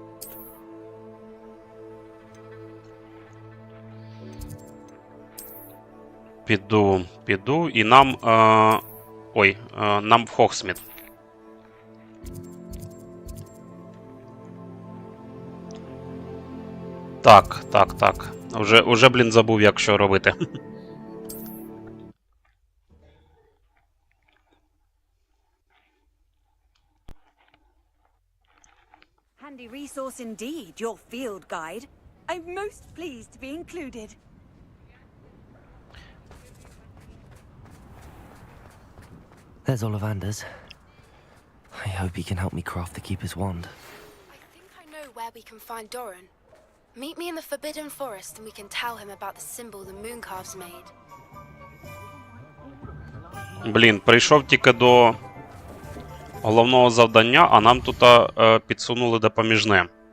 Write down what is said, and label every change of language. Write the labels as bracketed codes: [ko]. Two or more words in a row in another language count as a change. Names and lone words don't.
[uk] Піду і нам... нам в Хогсміт. Так. Уже, блін, забув, як що робити. [en] Handy resource indeed, your field guide. I'm most pleased to be included. There's Ollivander's. I hope he can help me craft the Keeper's wand. I think I know where we can find Doran. Meet me in the Forbidden Forest and we can tell him about the symbol the Mooncalves made. [uk] Блін, прийшов тільки до головного завдання, а нам тут підсунули допоміжне.